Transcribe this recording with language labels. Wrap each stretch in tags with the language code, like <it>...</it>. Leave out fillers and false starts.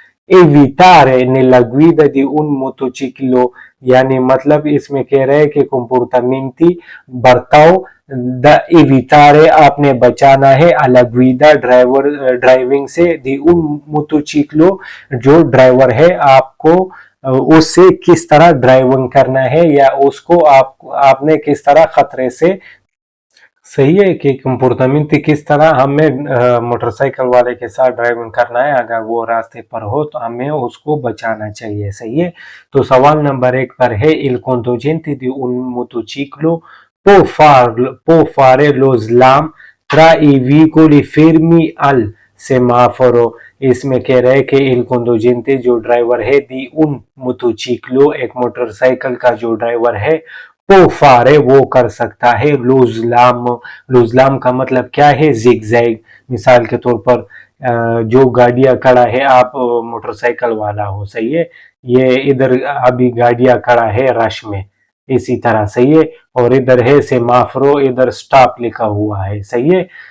<it>evitare nella guida di un motociclo,</it> <hi>यानी मतलब इसमें कह रहे हैं कि comportamenti बर्ताव</hi> <it>द evitare</it> <hi>आपने बचाना है</hi> <it>alla guida</it> <hi>ड्राइविंग से</hi> <it>di un motociclo</it> <hi>जो ड्राइवर है आपको उससे किस तरह ड्राइविंग करना है या उसको आपने किस तरह खतरे से, सही है कि कंपोर्टामेंट किस तरह हमें मोटरसाइकिल वाले के साथ ड्राइविंग करना है। अगर वो रास्ते पर हो तो हमें उसको बचाना चाहिए, सही है। तो सवाल नंबर 1 पर है</hi> <it>il conducente di un motociclo può fare lo slalom tra i veicoli fermi al semaforo।</it> <hi>इसमें कह रहे हैं कि</hi> <it>il conducente</it> <hi>जो ड्राइवर है</hi> <it>di un motociclo</it> <hi>एक मोटरसाइकिल का जो ड्राइवर है वो फारे वो कर सकता है लुजलाम का मतलब क्या है जिगजैग। मिसाल के तौर पर जो गाड़ियां खड़ा है आप मोटरसाइकिल वाला हो, सही है, ये इधर अभी गाड़ियां खड़ा है रश में इसी तरह, सही है, और इधर है सेमाफोर इधर स्टॉप लिखा हुआ है, सही है।</hi>